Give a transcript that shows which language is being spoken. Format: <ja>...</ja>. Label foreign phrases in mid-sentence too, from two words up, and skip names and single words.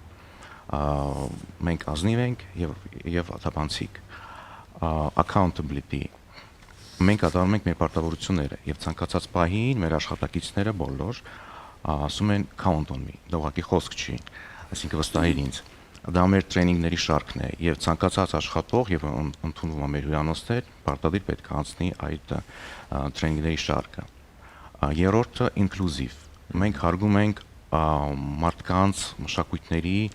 <hy>Մենք ազնիվ ենք եւ աթափանցիկ։ Accountability։ Մենք կատարում ենք մեր պարտավորությունները եւ ցանկացած պահին մեր աշխատակիցները բոլոր ասում են</hy> <en>count on me։</en> <hy>Դա ուղղակի խոսք չի, այսինքն վստահիր ինձ։ Դա մեր տրեյնինգների շարքն է եւ ցանկացած աշխատող եւ ընդունվում է մեր հյուրանոցներ, պարտադիր պետք է անցնի այդ տրեյնինգների շարքը։ Երրորդը inclusive։ Մենք հարգում ենք մարդկանց մշակույթների</hy>